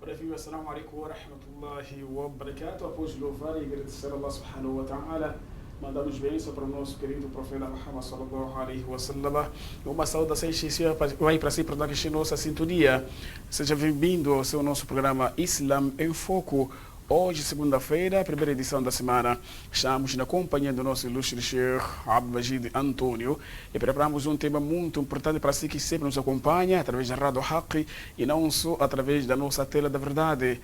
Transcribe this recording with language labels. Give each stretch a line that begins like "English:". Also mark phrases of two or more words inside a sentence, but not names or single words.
Portuguese: ouviu?
Arabic: السلام عليكم ورحمة الله وبركاته.
Portuguese: Após louvar e agradecer a
Arabic: الله سبحانه وتعالى,
Portuguese: mandamos bênção para o nosso querido profeta Muhammad
Arabic: صلى الله عليه وسلم.
Portuguese: Uma saudação especial vai para si, para a nossa sintonia. Seja bem-vindo ao seu nosso programa Islam em Foco. Hoje, segunda-feira, primeira edição da semana, estamos na companhia do nosso ilustre Sheikh Abdelmajid Antônio e preparamos um tema muito importante para si que sempre nos acompanha através da Rádio Haqq e não só através da nossa tela da verdade.